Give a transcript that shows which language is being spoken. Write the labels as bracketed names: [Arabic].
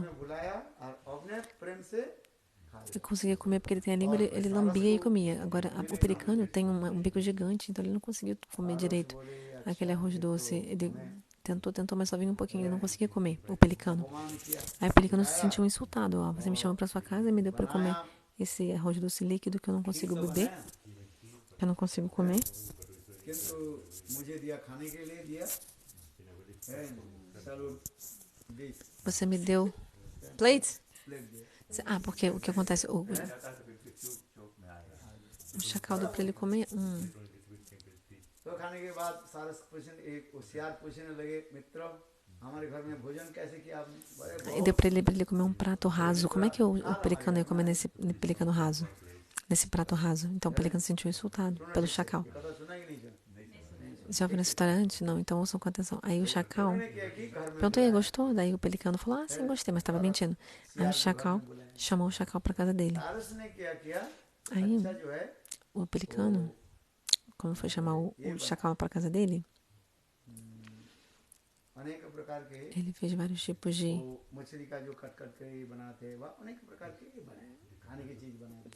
[Hindi] में बुलाया और अपने प्रेम से खा [Portuguese] Ele conseguia comer porque ele tem a língua, ele lambia e comia. Agora, o pelicano tem um bico gigante, então ele não conseguiu comer direito aquele arroz doce. Ele tentou, mas só vinha um pouquinho, ele não conseguia comer, o pelicano. [Hindi] अपमान किया, [Portuguese] Aí o pelicano se sentiu insultado. Ó, você me chamou pra sua casa e me deu pra comer esse arroz doce líquido que eu não consigo beber, que eu não consigo comer. [Hindi] किंतु मुझे दिया, खाने के लिए दिया, चलो dish [Portuguese] Você me deu plate? [Hindi] Plate दिया, [Portuguese] Ah, porque o que acontece? O chacal deu pra ele comer. [Hindi] तो खाने के बाद सारस पूछने, एक होशियार पूछने लगे, मित्र हमारे घर में भोजन कैसे किया आपने? बड़े [Portuguese] E deu pra ele comer um prato raso. Como é que o pelicano ia comer nesse pelicano raso? Nesse prato raso. Então o pelicano se sentiu insultado pelo chacal. [Hindi] कथा सुना कि नहीं सुना? [Portuguese] Já ouviram essa história antes? Não, então ouçam com atenção. Aí o chacal [Hindi] उन्होंने क्या कि घर में [Portuguese] perguntou, e aí, gostou? Daí o pelicano falou, ah, sim, gostei, mas estava mentindo. Aí o chacal chamou o chacal pra casa dele. [Hindi] सारस ने क्या किया, [Portuguese] Aí [Hindi] अच्छा जो है [Portuguese] o pelicano, quando foi chamar o chacal pra casa dele, [Hindi] अनेक प्रकार के [Portuguese] ele fez vários tipos de [Hindi] वो मछली का जो कट कट के बनाते हैं, वह अनेक प्रकार के बनाए, खाने की चीज बनाते